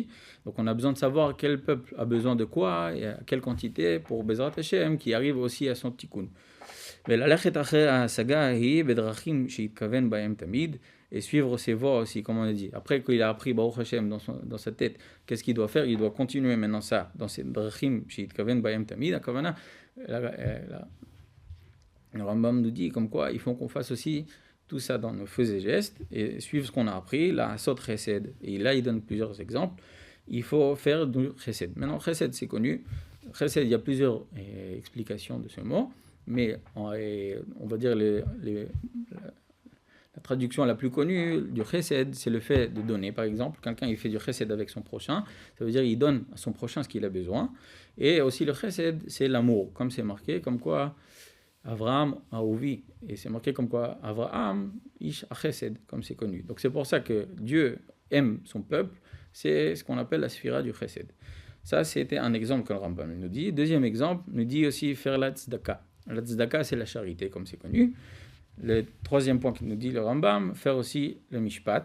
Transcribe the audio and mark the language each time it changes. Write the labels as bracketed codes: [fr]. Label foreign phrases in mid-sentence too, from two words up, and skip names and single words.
[fr] Donc on a besoin de savoir quel peuple a besoin de quoi et à quelle quantité pour [he] בעזרת השם [fr] qui arrive aussi à son tikkun. Et suivre ses voies aussi, comme on a dit. Après qu'il a appris [he] ברוך השם [fr] dans sa tête, qu'est-ce qu'il doit faire? Il doit continuer maintenant ça, dans ces [he] דרכים, שיתכוון בהם תמיד, הכוונה. [fr] Le Rambam nous dit comme quoi il faut qu'on fasse aussi tout ça dans nos faits et gestes, et suivre ce qu'on a appris, la [he] לעשות חסד. [fr] Et là, il donne plusieurs exemples. Il faut faire du Chesed. Maintenant, Chesed, c'est connu. Chesed, il y a plusieurs explications de ce mot, mais on va dire la traduction la plus connue du Chesed, c'est le fait de donner. Par exemple, quelqu'un il fait du Chesed avec son prochain, ça veut dire qu'il donne à son prochain ce qu'il a besoin. Et aussi le Chesed, c'est l'amour, comme c'est marqué, comme quoi Avraham a ouvi, et c'est marqué comme quoi Avraham [he] איש החסד, [fr] comme c'est connu. Donc c'est pour ça que Dieu aime son peuple, c'est ce qu'on appelle la sphira du chesed. Ça, c'était un exemple que le Rambam nous dit. Deuxième exemple, nous dit aussi faire la tzedaka. La tzedaka, c'est la charité, comme c'est connu. Le troisième point qu'il nous dit le Rambam, faire aussi le mishpat.